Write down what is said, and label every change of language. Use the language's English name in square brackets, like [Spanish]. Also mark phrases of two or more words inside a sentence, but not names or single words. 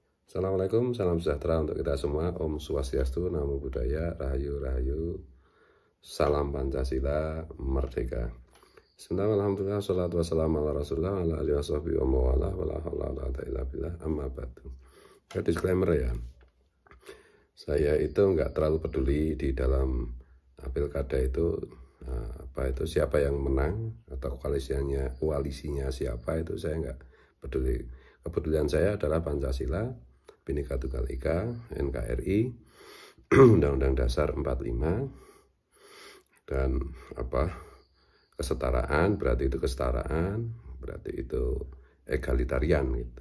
[Indonesian] Assalamualaikum, salam sejahtera untuk kita semua. [Balinese] Om Swastiastu, [Pali] Namo Buddhaya, [Indonesian] Rahayu Rahayu, Salam Pancasila, Merdeka. [Arabic] بسم الله، الحمد لله، الصلاة والسلام على رسول الله، على آله وصحبه ومن والاه، ولا حول ولا قوة إلا بالله، أما بعد. [Indonesian] Disclaimer ya, saya itu nggak terlalu peduli di dalam pilkada itu siapa yang menang atau koalisinya siapa, itu saya nggak peduli. Kepedulian saya adalah Pancasila, Bhinneka Tunggal Ika, NKRI, Undang-Undang Dasar 45, dan kesetaraan, berarti itu kesetaraan, berarti itu egalitarian gitu.